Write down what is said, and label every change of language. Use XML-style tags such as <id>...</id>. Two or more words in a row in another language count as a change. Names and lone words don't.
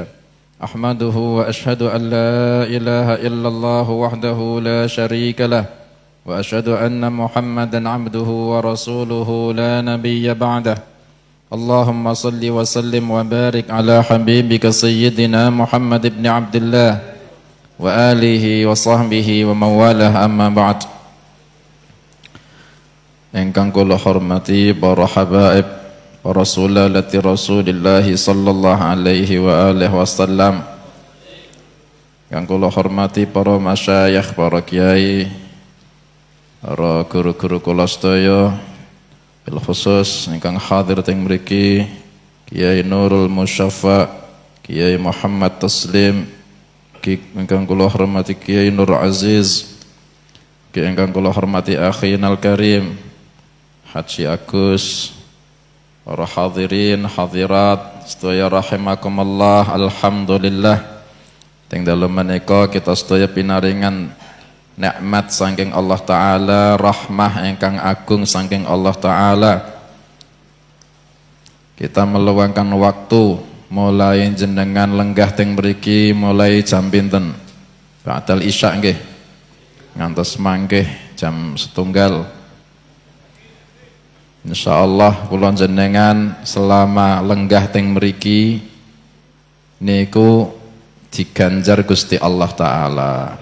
<ar>أحمده و أشهد أن لا إله إلا الله وحده لا شريك له وأشهد أن محمدا عبده ورسوله لا نبي بعده اللهم صل وسلم وبارك على حبيبك سيدنا محمد بن عبد الله وآله وصحبه ومن والاه أما بعد.</ar> <jv>Ingkang kula hormati para habaib, para</jv> <ar>سلالة رسول الله صلى الله عليه و آله وسلم.</ar> <jv>Ingkang kula hormati para masyayikh, para kiai, para guru-guru kula sedaya,</jv> <ar>بالخصوص</ar> <jv>ingkang hadir teng mriki Kiai Nurul Musyaffa, Kiai Muhammad Taslim, ingkang kula hormati Kiai Nur Aziz, ingkang kula hormati</jv> <ar>أخينا الكريم</ar> <jv>Haji Agus, para hadirin hadirat sedaya</jv> <ar>رحمكم الله.</ar> <jv>Alhamdulillah teng dalem menika kita sedaya pinaringan nikmat saking Allah Ta'ala, rahmah ingkang agung saking Allah Ta'ala.</jv> <id>Kita meluangkan waktu mulai jenengan lenggah teng mriki mulai jam pinten?</id> <ar>بعد العشاء</ar> <jv>nggih. Ngantos mangke jam 1. Insyaallah kula jenengan selama lenggah teng mriki niku diganjar Gusti Allah Ta'ala.</jv>